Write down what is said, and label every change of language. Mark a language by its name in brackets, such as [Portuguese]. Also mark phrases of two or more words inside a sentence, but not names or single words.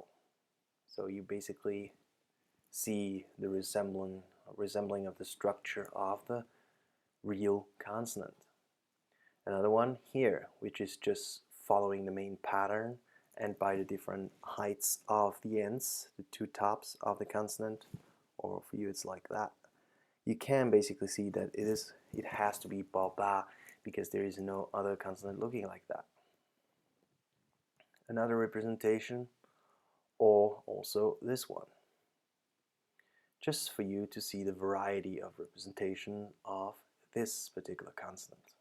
[English] So you basically see the resembling of the structure of the real consonant. Another one here, which is just following the main pattern, and by the different heights of the ends, the two tops of the consonant, or for you it's like that, you can basically see that it has to be ba ba, because there is no other consonant looking like that. Another representation, or also this one, just for you to see the variety of representation of this particular consonant.